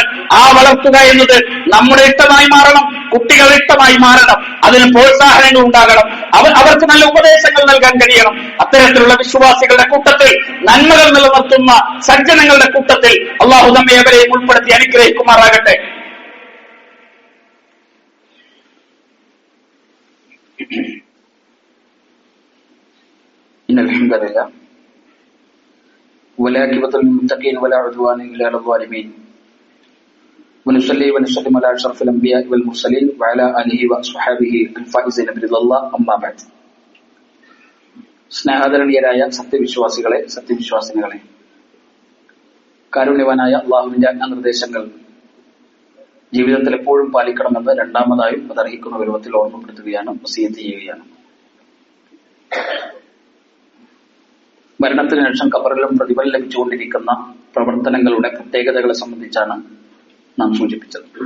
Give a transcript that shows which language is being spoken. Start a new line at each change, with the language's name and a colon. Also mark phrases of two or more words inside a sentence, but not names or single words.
Malayalam: ആ വളർത്തുക എന്നത് നമ്മുടെ ഇഷ്ടമായി മാറണം, കുട്ടികളുടെ ഇഷ്ടമായി മാറണം. അതിന് പ്രോത്സാഹനങ്ങൾ ഉണ്ടാകണം, അവർക്ക് നല്ല ഉപദേശങ്ങൾ നൽകാൻ കഴിയണം. അത്തരത്തിലുള്ള വിശ്വാസികളുടെ കൂട്ടത്തിൽ, നന്മകൾ നിലനിർത്തുന്ന സജ്ജനങ്ങളുടെ കൂട്ടത്തിൽ അള്ളാഹു നമ്മെ അവരെയും ഉൾപ്പെടുത്തി അനുഗ്രഹിക്കുമാറാകട്ടെ.
Arabic: إن الحمد لله والعاقبة للمتقين ولا عدوان إلا على الظالمين ونصلي ونسلم على أشرف الأنبياء والمرسلين وعلى آله وأصحابه الفائزين برضا الله أما بعد.
Malayalam: സ്നേഹാദരണീയരായ സത്യവിശ്വാസികളെ, സത്യവിശ്വാസിനികളെ, കാരുണ്യവാനായ അള്ളാഹുവിന്റെ ആജ്ഞാനിർദ്ദേശങ്ങൾ ജീവിതത്തിൽ എപ്പോഴും പാലിക്കണമെന്ന് രണ്ടാമതായും അതർഹിക്കുന്ന രൂപത്തിൽ ഓർമ്മപ്പെടുത്തുകയാണ്, വസിയത്ത് ചെയ്യുകയാണ്. മരണത്തിന് ശേഷം ഖബറിലും പ്രതിഫലം ലഭിച്ചുകൊണ്ടിരിക്കുന്ന പ്രവർത്തനങ്ങളുടെ പ്രത്യേകതകളെ സംബന്ധിച്ചാണ് നാം സൂചിപ്പിച്ചത്.